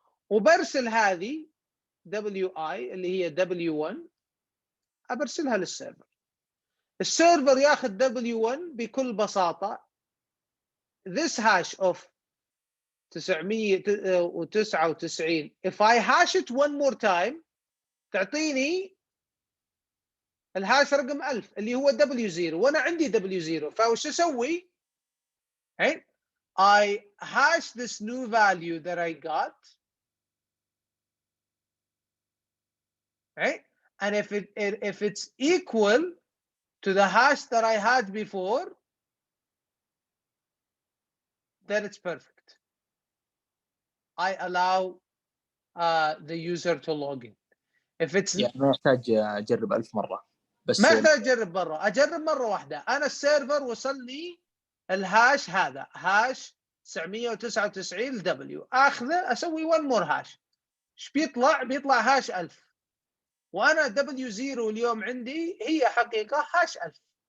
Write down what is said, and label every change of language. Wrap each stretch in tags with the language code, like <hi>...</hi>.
<ar>وبرسل هذه WI اللي هي W1 أبرسلها للسيرفر. السيرفر ياخذ W1 بكل بساطة.</ar> <en>This hash of 999 if I hash it one more time</en> <ar>تعطيني الهاش رقم 1000 اللي هو W0 وأنا عندي W0. فوش أسوي؟</ar> <en>right? I hash this new value that I got, right? And if it's equal to the hash that I had before, then it's perfect. I allow the user to log in. If it's</en> <ar>يعني ما يحتاج أجرب 1000 مرة بس ما أحتاج أجرب مرة، أجرب مرة واحدة. أنا السيرفر وصل لي الهاش هذا هاش 999 W، أخذه أسوي</ar> <en>one more hash.</en> <ar>إيش بيطلع؟ بيطلع هاش 1000 وأنا W0 اليوم عندي هي حقيقة هاش 1000.</ar>